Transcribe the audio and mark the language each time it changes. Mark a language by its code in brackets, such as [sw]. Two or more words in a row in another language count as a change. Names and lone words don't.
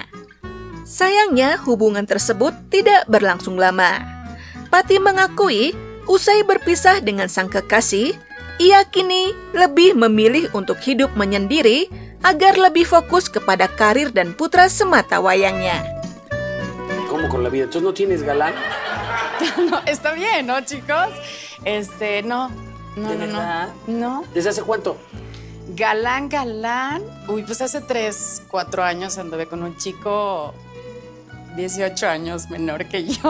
[id] Sayangnya, hubungan tersebut tidak berlangsung lama. Patty mengakui usai berpisah dengan sang kekasih, ia kini lebih memilih untuk hidup menyendiri agar lebih fokus kepada karir dan putra sematawayangnya. [es] ¿Cómo con la vida? ¿Entonces no tienes galán? No, está bien, ¿no, chicos? No. ¿De verdad? No. ¿Desde hace cuánto? Galán. Uy, pues hace 3, 4 años anduve con un chico 18 años menor que yo.